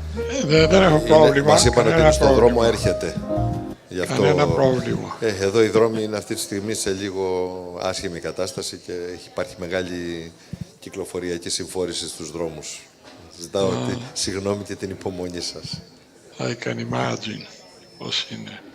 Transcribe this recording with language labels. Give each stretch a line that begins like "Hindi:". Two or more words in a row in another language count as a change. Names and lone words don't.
Greek: Δεν έχω πρόβλημα. Μας είπαν ότι είναι στον δρόμο, έρχεται. Γι' αυτό, κανένα πρόβλημα. Εδώ οι δρόμοι είναι αυτή τη στιγμή σε λίγο άσχημη κατάσταση και υπάρχει μεγάλη κυκλοφοριακή συμφόρηση στους δρόμους. Ζητάω συγγνώμη και την υπομονή σας.
English: I can imagine
Greek: πώς είναι.